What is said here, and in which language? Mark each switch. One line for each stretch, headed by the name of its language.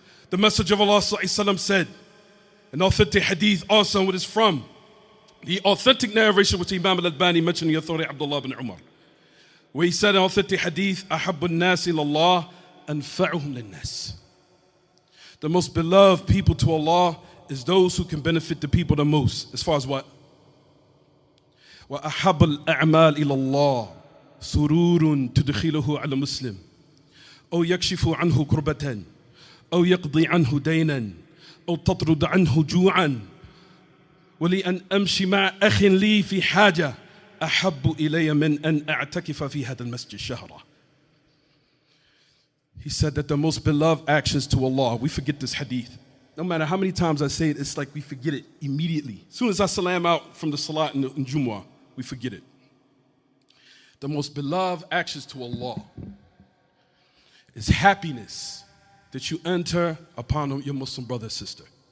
English: The message of Allah said, an authentic hadith also, what is from the authentic narration which Imam al-Albani mentioned in the authority of Abdullah bin Umar, where he said in authentic hadith,
Arabic: أحب الناس إلى الله أنفعهم للناس.
English: The most beloved people to Allah is those who can benefit the people the most. As far as what?
Arabic: وأحب الأعمال إلى الله سرور تدخله على مسلم أو يكشف عنه كربة أو يقضي عنه دينا أو تطرد عنه جوعا ولأن أمشي مع أخ لي في حاجة أحب إلي من أن أعتكف في هذا المسجد شهرا.
English: He said that the most beloved actions to Allah, we forget this hadith. No matter how many times I say it, it's like we forget it immediately. As soon as I salam out from the salat in Jumu'ah, we forget it. The most beloved actions to Allah is happiness that you enter upon your Muslim brother or sister.